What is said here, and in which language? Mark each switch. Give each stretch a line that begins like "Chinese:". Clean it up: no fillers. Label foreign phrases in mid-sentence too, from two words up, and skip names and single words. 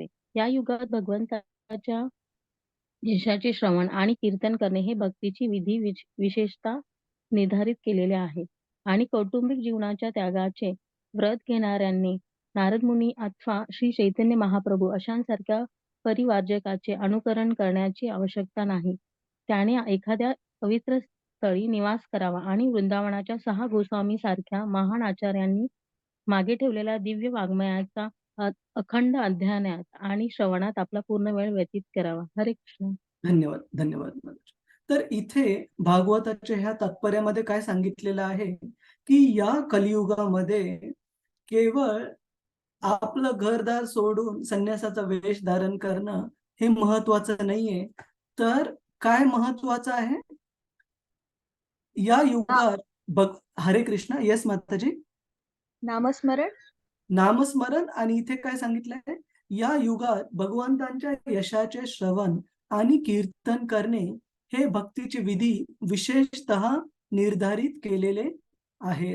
Marathi: या युगात भगवंताच्या यशाचे श्रवण आणि कीर्तन करणे हे भक्तीची विधी विशेषतः निर्धारित केलेले आहे आणि कौटुंबिक जीवनाच्या त्यागाचे व्रत घेणाऱ्यांनी नारद मुनी अथवा श्री चैतन्य महाप्रभू अशांसारख्या परिवार्जकाचे अनुकरण करण्याची आवश्यकता नाही. त्याने एखाद्या पवित्र स्थळी निवास करावा आणि वृंदावनाच्या 6 गोस्वामी सारख्या महान आचार्यांनी मागे ठेवलेल्या दिव्य वाङ्मयाचा अखंड अध्ययनात आणि श्रवणात आपला पूर्ण वेळ व्यतीत करावा. हरे कृष्ण. धन्यवाद, धन्यवाद. तर इथे भागवताच्या ह्या तात्पर्यामध्ये काय सांगितलेलं आहे, की या कलियुगामध्ये केवळ आपलं घरदार सोडून संन्यासाचा वेश धारण करणं हे महत्वाचं नाहीये. तर काय महत्वाचं आहे या युगात? हरे कृष्ण. येस माताजी. नामस्मरण. नामस्मरण. आणि इथे काय सांगितलंय, या युगात भगवंतांच्या यशाचे श्रवण आणि कीर्तन करणे हे भक्तीचे विधी विशेषतः निर्धारित केलेले आहेत.